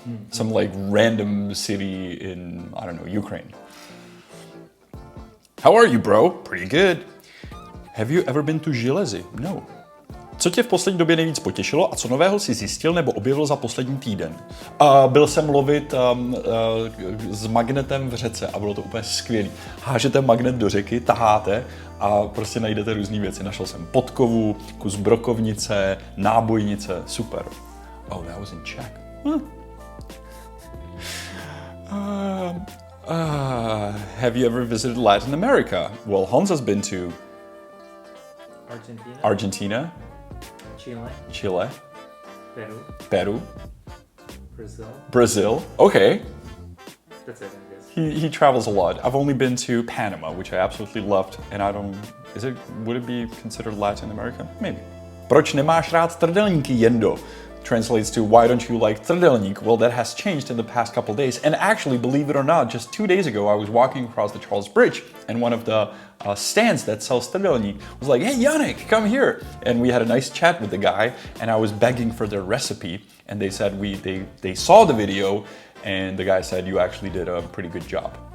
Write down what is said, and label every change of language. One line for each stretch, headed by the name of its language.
English: Some like random city in, I don't know, Ukraine. How are you, bro? Pretty good. Have you ever been to Železy? No.
Czech: Co tě v poslední době nejvíc potěšilo a co nového jsi zjistil nebo objevil za poslední týden? Byl jsem lovit s magnetem v řece a bylo to úplně skvělý. Hážete magnet do řeky, taháte a prostě najdete různé věci. Našel jsem podkovu, kus brokovnice, nábojnice, super.
English: Oh, that was in Czech. Have you ever visited Latin America? Well, Honza's been to Argentina. Chile. Peru. Brazil. Okay. That's it, I guess. He travels a lot. I've only been to Panama, which I absolutely loved, and would it be considered Latin America? Maybe.
Czech: Proč nemáš rád trdelníky, Jendo?
English: Translates to, why don't you like trdelník? Well, that has changed in the past couple days. And actually, believe it or not, just 2 days ago, I was walking across the Charles Bridge and one of the stands that sells trdelník was like, hey, Yannick, come here. And we had a nice chat with the guy and I was begging for their recipe. And they said they saw the video and the guy said, you actually did a pretty good job.